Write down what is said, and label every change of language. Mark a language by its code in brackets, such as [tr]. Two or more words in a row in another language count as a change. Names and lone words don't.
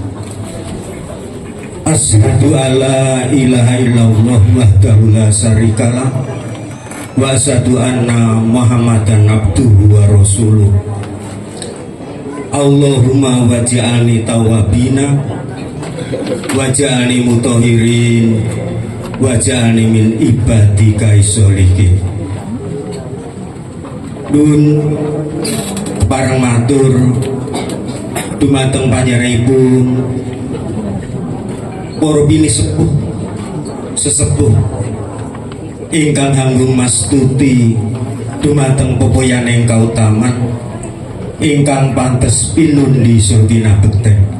[ar] أشهد أن لا إله إلا الله وحده لا شريك له وأشهد أن محمدا عبده ورسوله. اللهم واجعلني توابين واجعلني متطهرين واجعلني من عبادك صالحين. [jv] Dun parang matur dumateng panjenenganipun para bini sesepuh ingkang hanggung mastuti dumateng pepoyaning kautaman ingkang pantes pinundi sodina bekten.